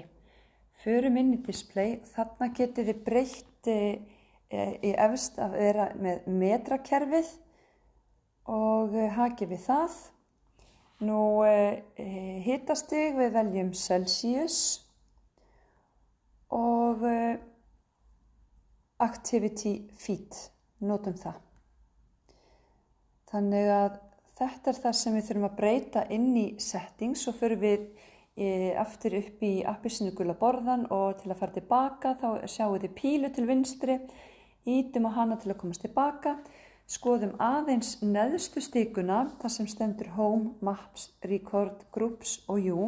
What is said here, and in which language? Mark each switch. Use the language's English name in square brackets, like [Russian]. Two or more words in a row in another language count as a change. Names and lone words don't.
[Icelandic] Förum inn í display, þarna getið þið breytt í efst að vera með metrakerfið og hakið við það. Nú hitastig við veljum Celsius og [English] activity feet, [Icelandic] notum það. Þannig að þetta það sem við þurfum að breyta inn í settings og förum við aftur upp í appelsínugula borðan og til að fara tilbaka þá sjáum við pílu til vinstri, ýtum á hana til að komast tilbaka, skoðum aðeins neðstu stikuna þar sem stendur Home, Maps, Record, Groups og You.